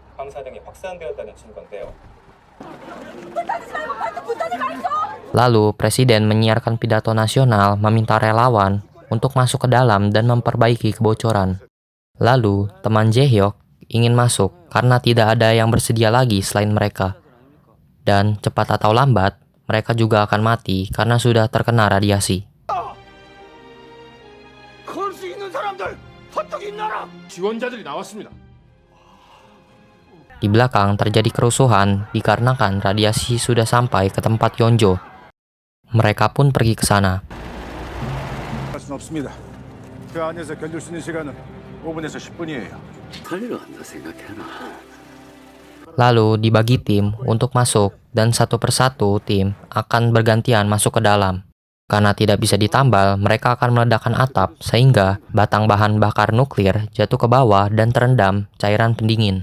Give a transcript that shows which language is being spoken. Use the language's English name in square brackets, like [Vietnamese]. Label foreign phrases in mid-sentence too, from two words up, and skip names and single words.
[Indonesian] Lalu presiden menyiarkan pidato nasional meminta relawan untuk masuk ke dalam dan memperbaiki kebocoran. Lalu teman Jae-hyuk ingin masuk karena tidak ada yang bersedia lagi selain mereka. Dan cepat atau lambat mereka juga akan mati karena sudah terkena radiasi. [Korean] 지원자들이 나왔습니다. [Indonesian] Di belakang terjadi kerusuhan dikarenakan radiasi sudah sampai ke tempat Yeonjo. Mereka pun pergi ke sana. [Korean] 그 안에서 견딜 수 있는 시간은 5분에서 10분이에요. [Indonesian] Lalu dibagi tim untuk masuk dan satu persatu tim akan bergantian masuk ke dalam. Karena tidak bisa ditambal, mereka akan meledakkan atap sehingga batang bahan bakar nuklir jatuh ke bawah dan terendam cairan pendingin.